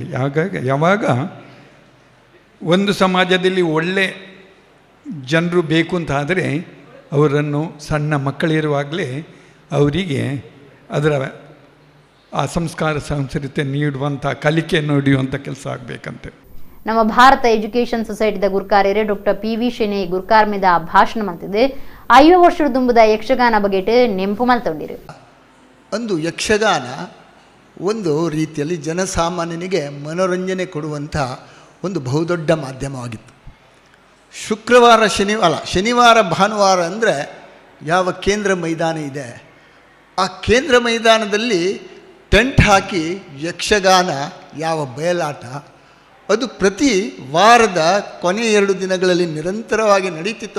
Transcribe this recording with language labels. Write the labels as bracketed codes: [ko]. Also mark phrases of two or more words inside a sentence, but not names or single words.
[kn] ಯಾವಾಗ ಒಂದು ಸಮಾಜದಲ್ಲಿ ಒಳ್ಳೆ ಜನರು ಬೇಕು ಅಂತಾದರೆ ಅವರನ್ನು ಸಣ್ಣ ಮಕ್ಕಳಿರುವಾಗಲೇ ಅವರಿಗೆ ಅದರ ಆ ಸಂಸ್ಕಾರ ಸಂಸ್ಕೃತಿ ನೀಡುವಂಥ ಕಲಿಕೆ ನೀಡುವಂಥ ಕೆಲಸ ಆಗಬೇಕಂತೆ. [tcy] ನಮ್ಮ ಭಾರತ ಎಜುಕೇಷನ್ ಸೊಸೈಟಿದ ಗುರುಕಾರ್ಯರೇ ಡಾಕ್ಟರ್ ಪಿ.ವಿ. ಶೆಣೈ ಗುರುಕಾರ್ಮೆದ ಭಾಷಣ ಮಾಡ್ತಿದ್ದೆ 5 ವರ್ಷದ ದುಂಬುದ ಯಕ್ಷಗಾನ ಬಗೆಟ್ ನೆಂಪು ಮಲ್ತೊಂಡಿರು. [kn] ಒಂದು ಯಕ್ಷಗಾನ ಒಂದು ರೀತಿಯಲ್ಲಿ ಜನಸಾಮಾನ್ಯನಿಗೆ ಮನೋರಂಜನೆ ಕೊಡುವಂಥ ಒಂದು ಬಹುದೊಡ್ಡ ಮಾಧ್ಯಮವಾಗಿತ್ತು. ಶನಿವಾರ ಭಾನುವಾರ ಅಂದರೆ ಯಾವ ಕೇಂದ್ರ ಮೈದಾನ ಇದೆ ಆ ಕೇಂದ್ರ ಮೈದಾನದಲ್ಲಿ ಟೆಂಟ್ ಹಾಕಿ ಯಕ್ಷಗಾನ ಯಾವ ಬಯಲಾಟ ಅದು ಪ್ರತಿ ವಾರದ ಕೊನೆಯ 2 ದಿನಗಳಲ್ಲಿ ನಿರಂತರವಾಗಿ ನಡೀತಿತ್ತು.